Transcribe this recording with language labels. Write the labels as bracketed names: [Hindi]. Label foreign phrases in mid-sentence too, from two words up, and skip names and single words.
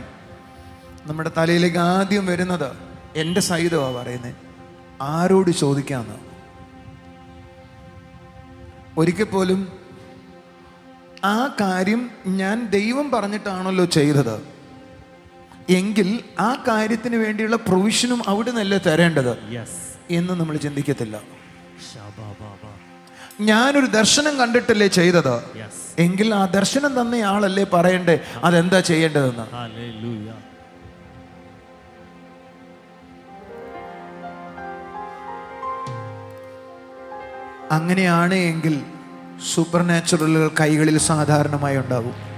[Malayalam] നമ്മുടെ തലയിലേക്ക് ആദ്യം വരുന്നത് എൻ്റെ സഹിതമാണ് പറയുന്നത്, ആരോട് ചോദിക്കാന്ന്. ഒരിക്കൽ പോലും ആ കാര്യം ഞാൻ ദൈവം പറഞ്ഞിട്ടാണല്ലോ ചെയ്തത് എങ്കിൽ ആ കാര്യത്തിന് വേണ്ടിയുള്ള പ്രൊവിഷനും അവിടെ നിന്നല്ലേ തരേണ്ടത് Yes. എന്ന് നമ്മൾ ചിന്തിക്കത്തില്ല. Shabba-ba-ba. ഞാനൊരു ദർശനം കണ്ടിട്ടല്ലേ ചെയ്തത് Yes. എങ്കിൽ ആ ദർശനം തന്ന ആളല്ലേ പറയണ്ടേ അതെന്താ ചെയ്യേണ്ടതെന്ന്. Hallelujah. അങ്ങനെയാണ് എങ്കിൽ സൂപ്പർ നാച്ചുറലുകൾ കൈകളിൽ സാധാരണമായി ഉണ്ടാകും.